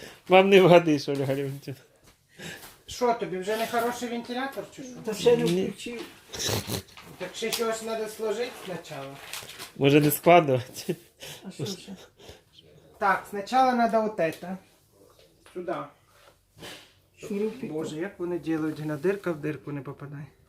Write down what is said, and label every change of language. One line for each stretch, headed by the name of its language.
Ukrainian: Вам не вгадиш, Ольга Леонтьевна. Що тобі, вже не хороший вентилятор чи що? Та ще не Ні. включив. Так ще щось треба сложити спочатку. Може не складувати? А що ще?
Russian: Так, сначала надо вот это. Сюда. Шурупик.
Ukrainian: Боже, як вони делают, на дирка в дирку не попадає.